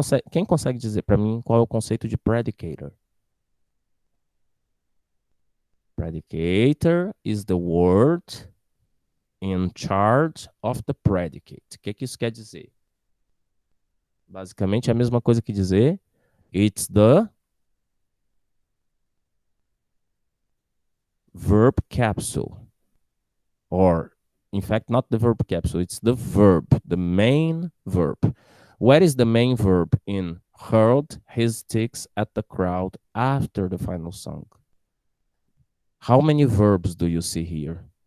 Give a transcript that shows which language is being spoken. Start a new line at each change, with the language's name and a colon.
Portuguese: Quem consegue dizer para mim qual é o conceito de predicator?
English: Predicator is the word in charge of the predicate.
Portuguese: O que isso quer dizer? Basicamente é a mesma coisa que dizer
English: it's the verb capsule. Or, in fact, not the verb capsule, it's the verb, the main verb. What is the main verb in hurled his sticks at the crowd after the final song? How many verbs do you see here?